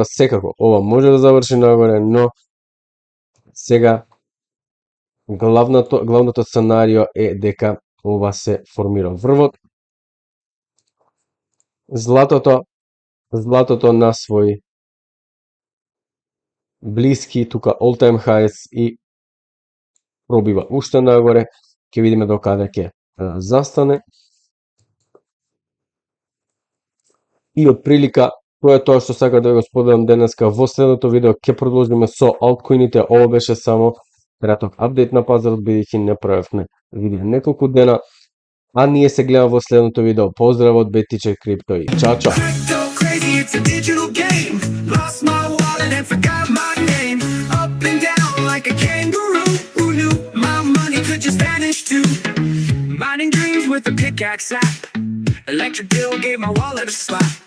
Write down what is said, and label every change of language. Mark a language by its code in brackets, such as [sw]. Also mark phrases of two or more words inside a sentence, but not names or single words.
[mk] Секако ова може да заврши нагоре, но сега главното сценарио е дека ова се формира врвот. Златото на свој блиски тука [en] all-time highs [mk] и пробива уште нагоре. Ќе видиме до каде ќе застане. И од прилика, тоа е тоа што сакам да го споделам денеска. Во следното видео ќе продолжиме со алткоините. Ова беше само краток апдейт на пазарот бидејќи не правевме видео неколку дена, а ние се гледаме во следното видео. Поздрав од Бетиче Крипто и чао чао. [en] Crypto crazy, it's a digital game. Lost my wallet and forgot my name. Up and down like a kangaroo. Who knew my money could just vanish too? Mining dreams with a pickaxe app. Electric bill gave my wallet a slap.